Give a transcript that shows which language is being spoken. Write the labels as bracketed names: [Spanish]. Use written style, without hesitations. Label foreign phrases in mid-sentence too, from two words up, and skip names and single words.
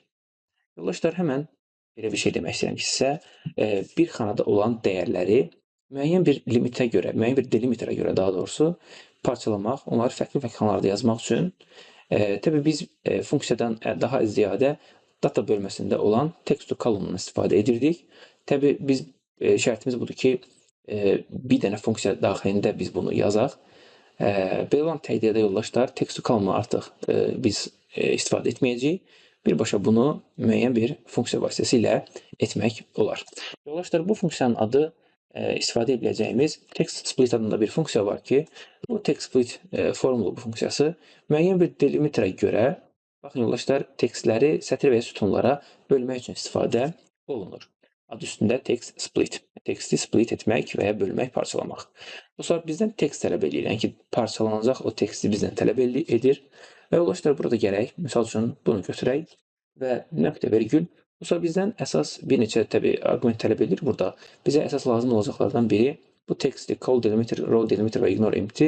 [Azerbaijani] Yoldaşlar, həmən belə bir şey demək istəyirəm ki, sizə bir xanada olan dəyərləri müəyyən bir limitə görə, müəyyən bir delimiterə görə daha doğrusu parçalamaq, onları fərqli xanalarda yazmaq üçün təbii biz funksiyadan daha ziyadə data bölməsində olan [English] text to column-dan [Azerbaijani] istifadə edirdik. Təbii biz şərtimiz budur ki, bir dənə funksiya daxilində biz bunu yazaq. Belə olan təqdirdə yoldaşlar [English] text to column-u [Azerbaijani] artıq biz istifadə etməyəcəyik birbaşa bunu müəyyən bir funksiya vasitəsilə etmək olar. Yoldaşlar, bu funksiyanın adı istifadə edə biləcəyimiz [English] text split [Azerbaijani] adında bir funksiya var ki, bu [English] text split [Azerbaijani] formulu bu funksiyası müəyyən bir delimitrə görə, baxın yoldaşlar, tekstləri sətir və ya sütunlara bölmək üçün istifadə olunur. Adı üstündə [English] text split. [Azerbaijani] Teksti split etmək və ya bölmək, parçalamaq. Dostlar, bizdən tekst tələb edir. Yəni ki, parçalanacaq o teksti bizdən tələb edir. Və yoldaşlar, burada gərək, misal üçün, bunu götürək və nöqtə vergül. Dostlar, bizdən əsas bir neçə təbii arqument tələb edir burada. Bizə əsas lazım olacaqlardan biri bu teksti [English] call delimiter, row delimiter [Azerbaijani] və [English] ignore empty.